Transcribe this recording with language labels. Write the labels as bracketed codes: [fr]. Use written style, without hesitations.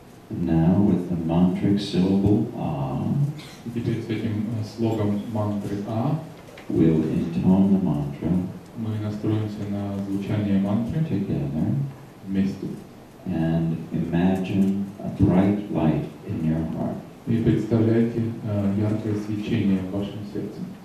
[en] Now with the mantric syllable A, [ru] И теперь с этим слогом мантры А [en] we'll intone the mantra [ru] мы настроимся на звучание мантры [en] together [ru] вместе. [en] and imagine a bright light in your heart. [ru] И представляйте яркое свечение в вашем сердце.